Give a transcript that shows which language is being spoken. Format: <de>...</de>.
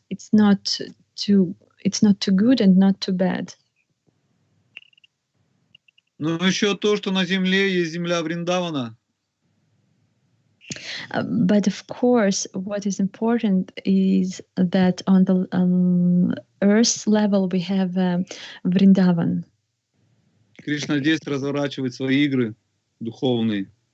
<en>It's not too good and not too bad.</en> <ru>Но еще то, что на земле есть земля Вриндавана.</ru> <en>But of course, what is important is that on the earth level we have Vrindavan.</en> <ru>Кришна здесь разворачивает свои игры духовные.</ru>